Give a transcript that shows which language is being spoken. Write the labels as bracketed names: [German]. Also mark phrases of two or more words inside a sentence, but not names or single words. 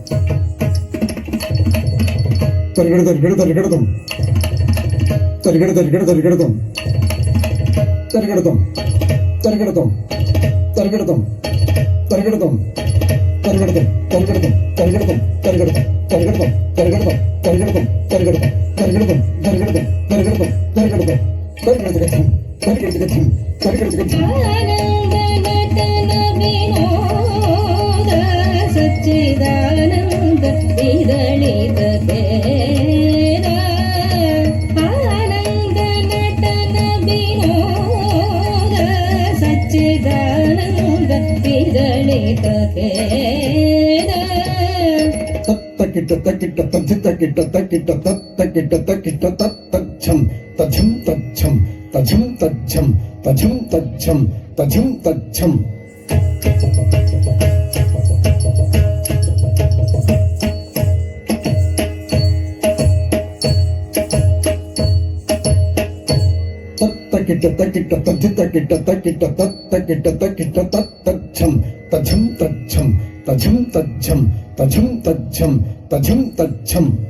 [Sanskrit] తరిగడతరిగడతరిగడతం తరిగడతరిగడతరిగడతం తరిగడతం తరిగడతం తరిగడతం తరిగడతం తరిగడతం తరిగడతం తరిగడతం తరిగడతం తరిగడతం తరిగడతం తరిగడతం తరిగడతం తరిగడతం తరిగడతం తరిగడతం తరిగడతం తరిగడతక ఝం తరిగడతక ఝం తరిగడతక ఝం आनन्द नटन विनोद सच्चिदानन्द विदलित खेद आनन्द नटन विनोद सच्चिदानन्द विदलित खेद తక్కిట తక్కిట తజ్జి తక్కిట తక్కిట తక్కిట తక్కిట తజ్జం తజ్జం తజ్జం తజ్జం తజ్జం తజ్జం తజ్జం తజ్జం తజ్జం తక్కిట తక్కిట తజ్జి తక్కిట తక్కిట తక్కిట తక్కిట తజ్జం తజ్జం తజ్జం తజ్జం తజ్జం తజ్జం తజ్జం తజ్జం తజ్జం